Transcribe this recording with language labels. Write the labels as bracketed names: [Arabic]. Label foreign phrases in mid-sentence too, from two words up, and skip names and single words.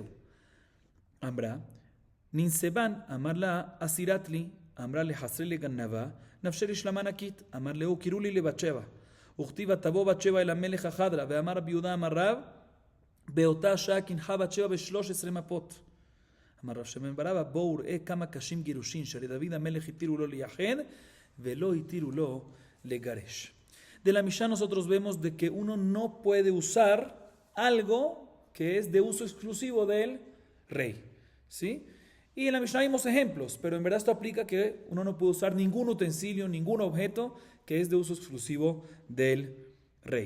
[Hebrew] אמרה ננסבן אמר לה אסירת לי אמרה לחסרי לגנבה נפשי לשלמה נקית אמר לו קראו לי לבת שבע וכתיב תבוא בת שבע אל המלך החדרה ואמר רבי יהודה אמר רב באותה שעה קינחה בת שבע ב13 מפות. אמר רב שמעון בר אבא בואו ראה כמה קשים גירושין שלדוד המלך התירו לו לייחד ולא התירו לו לגרש. [Spanish] De la Mishnah nosotros vemos de que uno no puede usar algo que es de uso exclusivo del rey, ¿sí? Y en la Mishnah vimos ejemplos, pero en verdad esto aplica que uno no puede usar ningún utensilio, ningún objeto que es de uso exclusivo del rey.